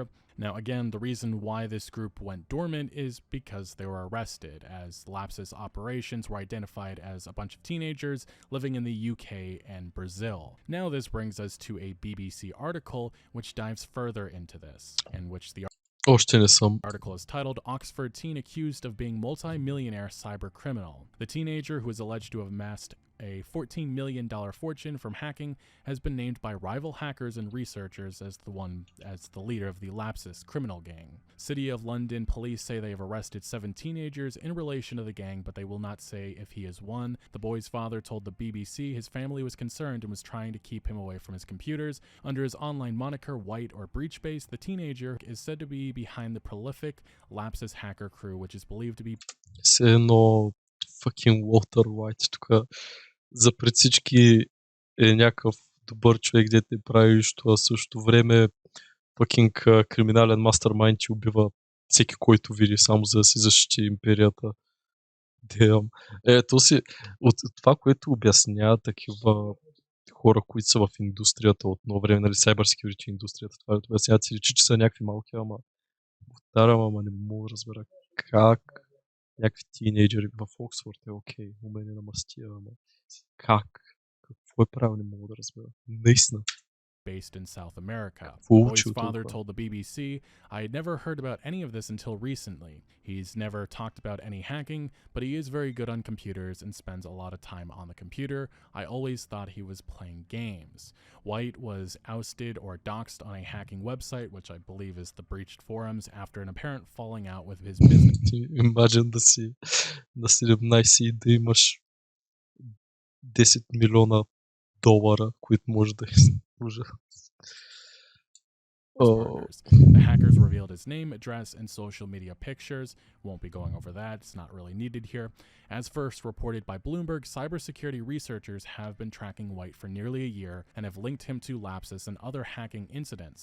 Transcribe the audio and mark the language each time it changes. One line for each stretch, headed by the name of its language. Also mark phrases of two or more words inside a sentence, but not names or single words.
English: Now, again, the reason why this group went dormant is because they were arrested, as Lapsus operations were identified as a bunch of teenagers living in the UK and Brazil. Now, this brings us to a BBC article which dives further into this, in which the
Bulgarian: Още не съм.
English: article is titled Oxford Teen Accused of Being Multi-Millionaire Cyber Criminal. The teenager, who is alleged to have amassed a $14 million fortune from hacking, has been named by rival hackers and researchers as the leader of the Lapsus criminal gang. City of London police say they have arrested 7 teenagers in relation to the gang, but they will not say if he is one. The boy's father told the BBC his family was concerned and was trying to keep him away from his computers. Under his online moniker White or Breachbase, the teenager is said to be behind the prolific Lapsus hacker crew, which is believed to be
Bulgarian: Все едно fucking Walter White тук за пред всички е някакъв добър човек, дете не прави нищо, а в същото време fucking криминален мастермайнд ти убива всеки, който види, само за да си защити империята. Damn. То си, от това, което обяснява такива хора, които са в индустрията от много време, нали,
English: cyber security
Bulgarian: индустрията, това обясняват си речи, че са някакви малки, ама не мога да разбера как някакви тинейджери в Оксфорд е окей, умение на мастия, ама как? Какво е правил, не мога да разбера. Наистина.
English: based in South America. The
Bulgarian: Какво
English: boy's
Bulgarian: учил
English: father
Bulgarian: толкова?
English: told the BBC, I had never heard about any of this until recently. He's never talked about any hacking, but he is very good on computers and spends a lot of time on the computer. I always thought he was playing games. White was ousted or doxxed on a hacking website, which I believe is the breached forums, after an apparent falling out with his business.
Bulgarian: Imagine да си на 17 и да имаш 10 милиона долара, които може да ужас.
English: Partners. The hackers revealed his name, address, and social media pictures. Won't be going over that. It's not really needed here. As first reported by Bloomberg, cybersecurity researchers have been tracking White for nearly a year and have linked him to Lapsus and other hacking incidents.